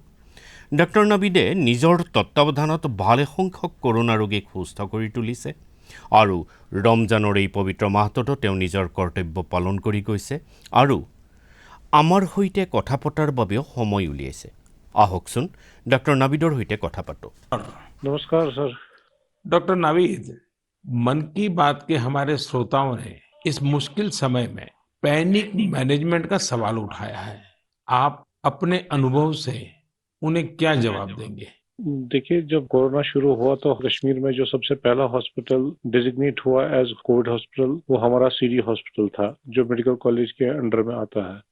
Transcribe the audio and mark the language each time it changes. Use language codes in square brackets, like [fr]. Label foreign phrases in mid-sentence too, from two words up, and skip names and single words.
[as] ডাক্তৰ নাবিদে নিজৰ তত্ত্বাৱধানত ভালে সংখ্যক কৰোনা ৰোগীক সুস্থ কৰি তুলিছে আৰু ৰমজানৰ এই পবিত্ৰ মাহটোতো তেওঁ নিজৰ কৰ্তব্য পালন কৰি গৈছে আৰু আমাৰ সৈতে কথা পতাৰ বাবেও সময় উলিয়াইছে। আহকচোন ডাক্তৰ নাবিদৰ সৈতে কথা পাতোঁ। [hi] नमस्कार सर। डॉक्टर नावीद, मन की बात के हमारे श्रोताओं ने इस मुश्किल समय में [en] panic management [hi] का सवाल उठाया है। आप अपने अनुभव से उन्हें क्या जवाब देंगे? देखिए, जब कोरोना शुरू हुआ तो कश्मीर में जो सबसे पहला हॉस्पिटल डिजिग्नेट हुआ [en] as COVID hospital [hi] वो हमारा सीडी हॉस्पिटल था जो [en] medical college [hi] के अंडर में आता है।